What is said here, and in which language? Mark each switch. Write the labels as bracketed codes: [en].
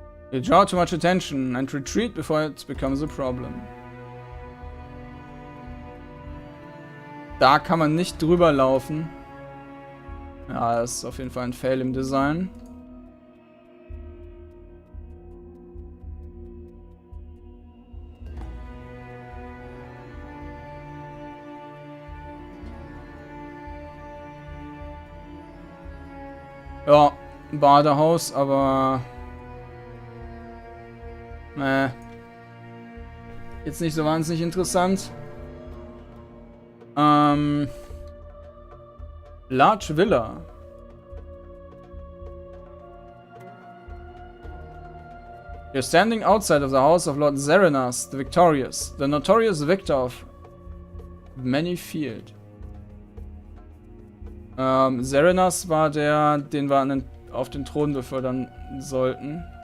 [en] You draw too much attention and retreat before it becomes a problem. [de] Da kann man nicht drüber laufen. Ja, das ist auf jeden Fall ein Fail im Design. Ja, Badehaus, aber jetzt nicht so wahnsinnig interessant. [en] Large Villa. You're standing outside of the house of Lord Zerenas, the Victorious, the notorious victor of many field. [de] Zerenas war der, den wir auf den Thron befördern sollten.